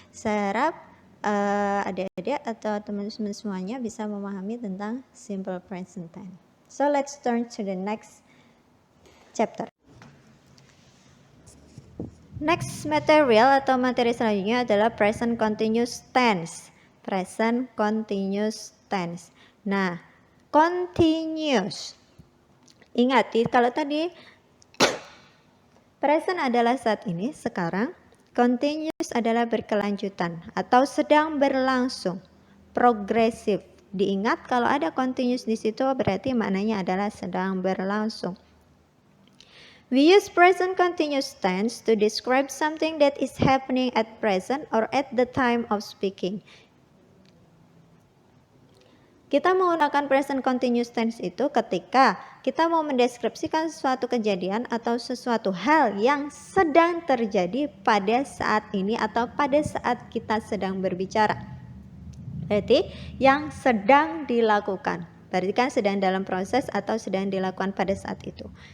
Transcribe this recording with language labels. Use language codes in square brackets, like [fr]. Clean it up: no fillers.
[id] Saya harap adik-adik atau teman-teman semuanya bisa memahami tentang simple present tense. [en] So, let's turn to the next chapter. Next material [id] atau materi selanjutnya adalah present continuous tense. [en] Present continuous tense. Nah, continuous. [id] Ingat, kalau tadi present adalah saat ini, sekarang continuous adalah berkelanjutan atau sedang berlangsung, progresif. Diingat kalau ada continuous di situ berarti maknanya adalah sedang berlangsung. [en] We use present continuous tense to describe something that is happening at present or at the time of speaking. [id] Kita menggunakan present continuous tense itu ketika kita mau mendeskripsikan suatu kejadian atau sesuatu hal yang sedang terjadi pada saat ini atau pada saat kita sedang berbicara. Berarti yang sedang dilakukan. Berarti kan sedang dalam proses atau sedang dilakukan pada saat itu.